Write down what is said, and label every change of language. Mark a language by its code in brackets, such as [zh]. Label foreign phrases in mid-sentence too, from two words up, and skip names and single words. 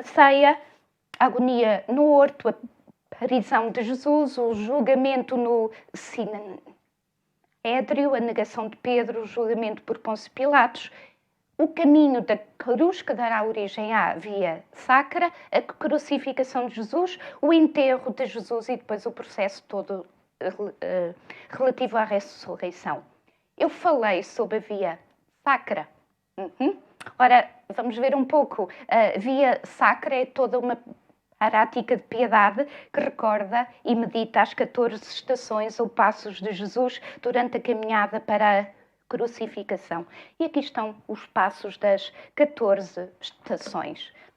[pt] ceia, a agonia no horto, a aparição de Jesus, o julgamento no Sinédrio, a negação de Pedro, o julgamento por Pôncio Pilatos, o caminho da cruz que dará origem à via sacra, a crucificação de Jesus, o enterro de Jesus e depois o processo todo relativo à ressurreição. Eu falei sobre a via sacra. Ora, vamos ver um pouco. A via sacra é toda uma prática de piedade que recorda e medita as 14 estações ou passos de Jesus durante a caminhada para a crucificação. E aqui estão os passos das 14 estações.